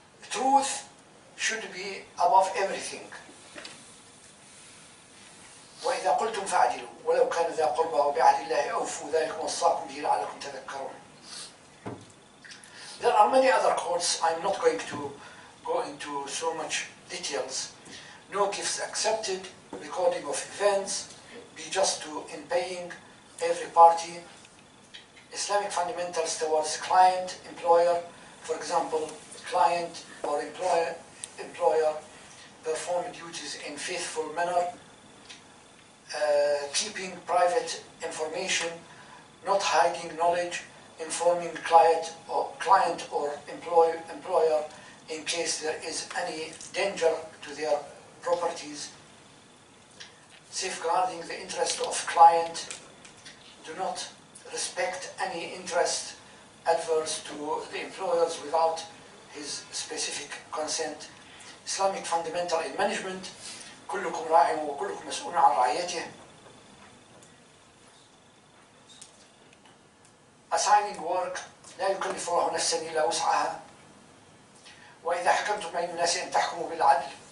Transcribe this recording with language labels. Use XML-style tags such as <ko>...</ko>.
<en>Truth should be above everything.</en> <ar>وإذا قلتم فاعدلوا ولو كان ذا قربى وبعهد الله أوفوا ذلك وصاكم به لعلكم تذكرون.</ar> <en>There are many other quotes. I'm not going to go into so much details. No gifts accepted, recording of events, be just in paying every party. Islamic fundamentals towards client, employer. For example, client or employer perform duties in faithful manner, keeping private information, not hiding knowledge, informing client or employer in case there is any danger to their properties, safeguarding the interest of client, do not respect any interest adverse to the employers without his specific consent. Islamic fundamental in management,</en> <ar>كلكم راع وكلكم مسؤول عن رعيته.</ar> <en>Assigning work</en> <ar>لا يكلف الله نفسا إلا وسعها. وإذا حكمتم بين الناس أن تحكموا بالعدل.</ar>